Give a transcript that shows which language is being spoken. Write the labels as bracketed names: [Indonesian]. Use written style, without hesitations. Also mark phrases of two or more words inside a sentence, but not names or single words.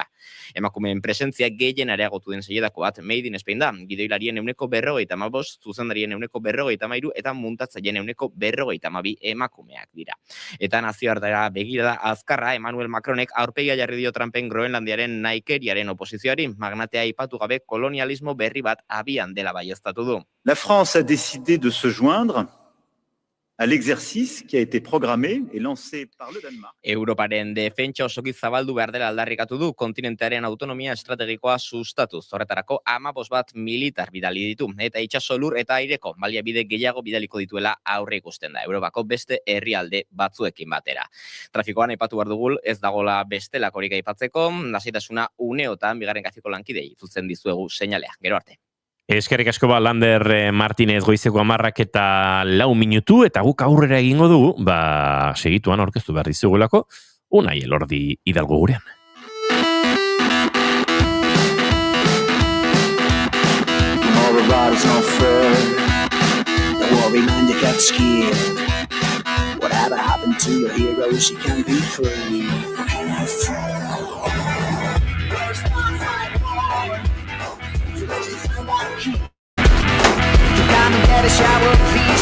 [Basque] Emakumeen presentzia gehien areagotu den saietako bat Made in Spain da, gidoilarien 45%, zuzendarien 43% eta muntatzaileen 42% emakumeak dira. Eta nazioartera begirada azkarra Emmanuel Macronek aurpegia jarri dio Trumpen Groenlandiaren naikeriaren oposizioari, magnatea aipatu gabe kolonialismo berri bat abian dela baieztatu du. [French] La France a décidé de se joindre à l'exercice qui a été programmé et lancé par le Danemark. [Basque] Europaren defentsa osoki zabaldu behar dela aldarrikatu du, kontinentearen autonomia estrategikoa sustatuz. Horretarako 15 militar bidali ditu, eta itsaso lur eta aireko baliabide gehiago bidaliko dituela aurre ikusten da, Europako beste herrialde batzuekin batera. Trafikoan aipatu behar dugu, ez dagola bestelakorik aipatzeko, lasaitasuna uneotan bigarren kafiko lankidei zuzen dizuegu seinalea. Gero arte. Eskerrik asko Lander Martínez goizeko 10 eta 4 minutu, eta guk aurrera egingo dugu, segituan aurkeztu behar dizugulako, Unai Elordi Hidalgo gurean. [English] All the ride's not fair. Worry man, you get scared. Whatever happened to your heroes, you can be free. Come and get a shower, please.